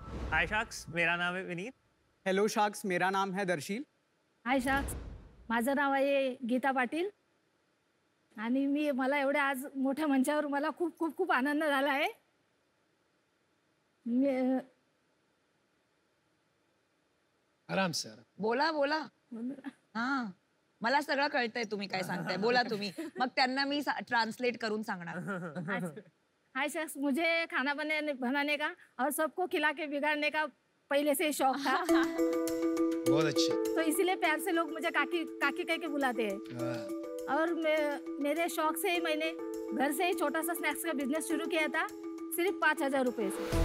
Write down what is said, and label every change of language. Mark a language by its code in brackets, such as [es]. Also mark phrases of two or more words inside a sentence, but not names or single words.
[en] Hi Sharks, [hi] मेरा नाम है विनीत। [en] Hello Sharks, [hi] मेरा नाम है दर्शील। [en] Hi Sharks, [mr] माझं नाव आहे गीता पाटील आणि मला एवढ्या आज मोठ्या मंचावर मला खूप खूप खूप आनंद झाला आहे। [hi] आराम से [mr] बोला बोला। हां, मला सगळं कळतंय तुम्ही काय सांगताय, बोला तुम्ही। मग त्यांना मी ट्रांसलेट करून सांगणार। [en] Hi Sharks, [hi] मुझे खाना बनाने का और सबको खिला के बिगाड़ने का पहले से शौक था। बहुत अच्छे। तो इसीलिए प्यार से लोग मुझे काकी काकी कह के बुलाते हैं। और मेरे शौक से ही मैंने घर से ही छोटा सा स्नैक्स का बिजनेस शुरू किया था, सिर्फ 5,000 रुपए से।